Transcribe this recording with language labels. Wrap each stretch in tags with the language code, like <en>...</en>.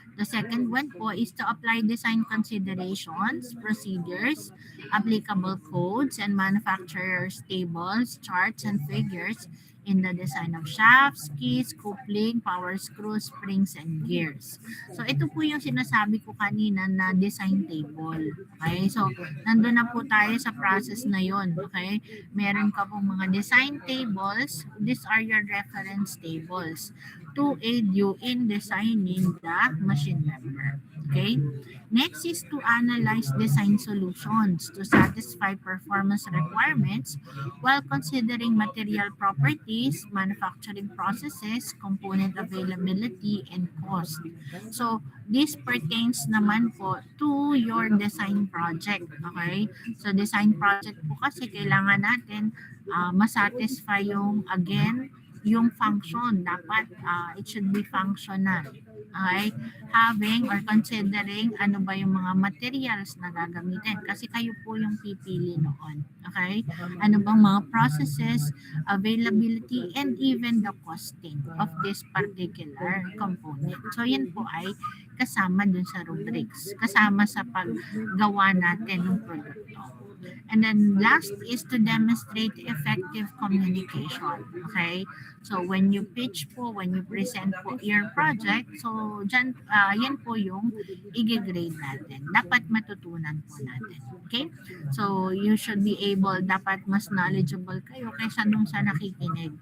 <en>The second one po is to apply design considerations, procedures, applicable codes, and manufacturer's tables, charts, and figures in the design of shafts, keys, coupling, power screws, springs, and gears.</en> <tl>So, ito po yung sinasabi ko kanina na design table. Okay? So, nandun na po tayo sa process na yon. Okay? Meron ka pong mga design tables.</tl> <en>These are your reference tables to aid you in designing the machine member. Okay? Next is to analyze design solutions to satisfy performance requirements while considering material properties, manufacturing processes, component availability, and cost. So, this pertains naman po to your design project.</en> <tl>Okay? So, design project po kasi kailangan natin masatisfy yung, again, yung function.</tl> <en>Dapat it should be functional. Okay? Having or considering</en> <tl>ano ba yung mga materials na gagamitin kasi kayo po yung pipili noon. Okay? Ano bang mga</tl> <en>processes, availability, and even the costing of this particular component.</en> <tl>So, yan po ay kasama dun sa rubrics, kasama sa paggawa natin ng produkto.</tl> <en>And then last is to demonstrate effective communication. Okay? So when you pitch po, when you present po your project, so dyan,</en> <tl>yan po yung i-grade natin. Dapat matutunan po natin. Okay?</tl> <en>So you should be able,</en> <tl>dapat mas knowledgeable kayo kaysa nung sa nakikinig.</tl>